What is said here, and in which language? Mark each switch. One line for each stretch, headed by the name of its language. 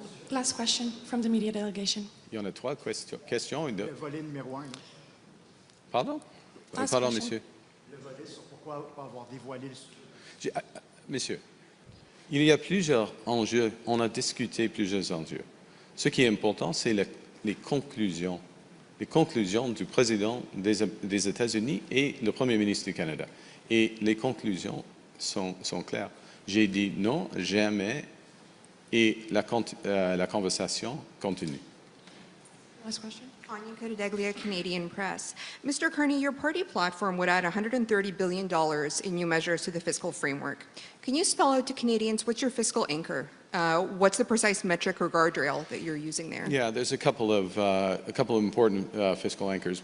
English: Last question from the media delegation.
French: Il y en a trois questions. Le volet numéro 1. Pardon?
English: Last
French: Pardon,
English: question.
French: monsieur. Le volet sur pourquoi pas avoir dévoilé le sujet. Monsieur, il y a plusieurs enjeux. On a discuté plusieurs enjeux. Ce qui est important, c'est les conclusions. Les conclusions du président des États-Unis et le premier ministre du Canada. Et les conclusions sont claires. J'ai dit non, jamais, et la conversation continue.
English: Last question. Anya Codeglia, Canadian Press. Mr. Carney, your party platform would add $130 billion in new measures to the fiscal framework. Can you spell out to Canadians what's your fiscal anchor? What's the precise metric or guardrail that you're using there? Yeah, there's a couple of important fiscal anchors.